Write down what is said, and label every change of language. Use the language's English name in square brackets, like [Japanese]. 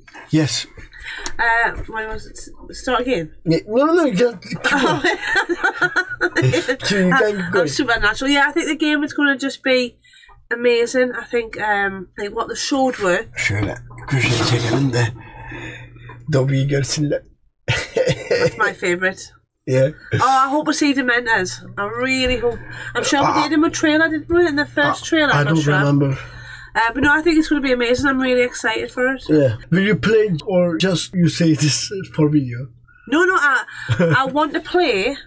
[English] Yes. Why was it? Start again? Yeah, no, just I'm supernatural. Yeah, I think the game is going to just be amazing. I think what the showed were. [Turkish] Şöyle köşeye çekelim de Dobby'yi görsünler. [English] That's my favourite. Yeah. Oh, I hope we see Dementors. I really hope. I'm sure we did in a trailer, didn't we? In the first trailer. I don't remember. But no, I think it's going to be amazing. I'm really excited for it. Yeah. Will you play or just you say this for video? No, I want to play.